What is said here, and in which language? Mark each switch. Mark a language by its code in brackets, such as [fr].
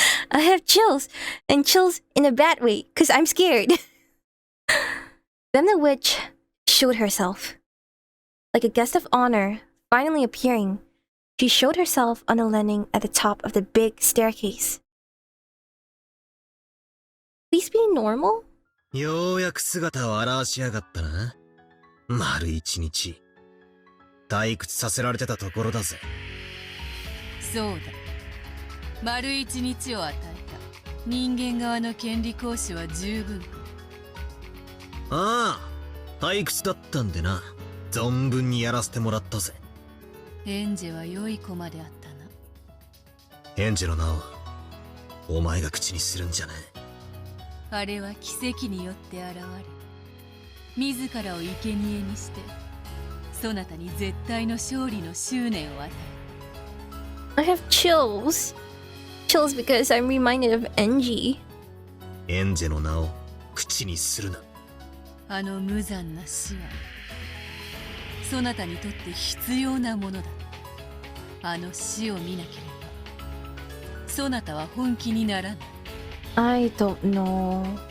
[en] I have chills, and chills in a bad way, cause I'm scared. Then the witch showed herself. Like a guest of honor, finally appearing, she showed herself on a landing at the top of the big staircase. Please be normal? [ja] ようやく姿を現しやがったな。丸一日。退屈させられてたところだぜ。そうだ。丸一日を与えた人間側の権利行使は十分。ああ、退屈だったんでな。存分にやらせてもらったぜ。エンジェは良い子まであったな。エンジェの名をお前が口にするんじゃねえ。あれは奇跡によって現れ、自らを生贄にしてそなたに絶対の勝利の執念を与え [en] I have chills. Chills because I'm reminded of Enji. [ja] エンジェの名を口にするな。あの無残な死はそなたにとって必要なものだ。あの死を見なければそなたは本気にならない。 [en] I don't know.